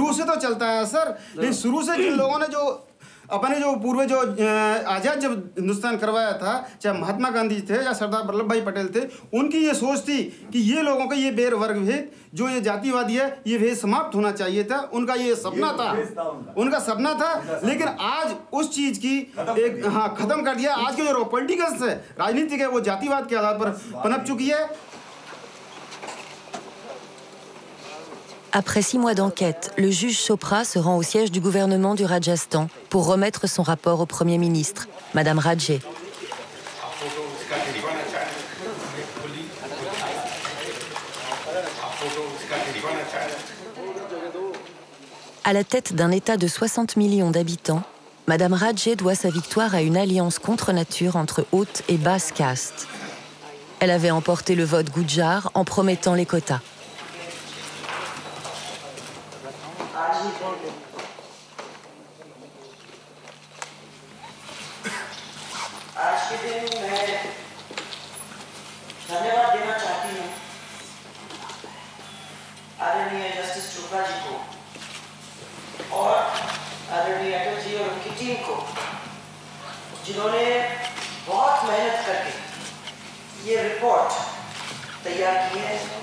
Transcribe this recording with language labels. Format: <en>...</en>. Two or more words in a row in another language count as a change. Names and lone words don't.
<hi>शुरू से तो चलता है सर, लेकिन शुरू से जिन लोगों ने जो अपने जो पूर्व जो आज़ाद जब हिंदुस्तान करवाया था, चाहे महात्मा गांधी थे या सरदार वल्लभ भाई पटेल थे, उनकी ये सोच थी कि ये लोगों का ये बेर वर्ग भेद जो ये जातिवादी है ये भेद समाप्त होना चाहिए था। उनका ये सपना था, उनका सपना था। लेकिन आज उस चीज़ की एक ख़त्म कर दिया। आज के जो पॉलिटिकल्स है, राजनीतिक है, वो जातिवाद के आधार पर पनप चुकी है।</hi> <fr>Après 6 mois d'enquête, le juge Chopra se rend au siège du gouvernement du Rajasthan pour remettre son rapport au Premier ministre, Madame Rajé. À la tête d'un État de 60 millions d'habitants, Madame Rajé doit sa victoire à une alliance contre nature entre haute et basse caste. Elle avait emporté le vote Gujjar en promettant les quotas.</fr> <hi>धन्यवाद देना चाहती हूँ आदरणीय जस्टिस चोपड़ा जी को और आदरणीय अटल जी और उनकी टीम को, जिन्होंने बहुत मेहनत करके ये रिपोर्ट तैयार की है।</hi>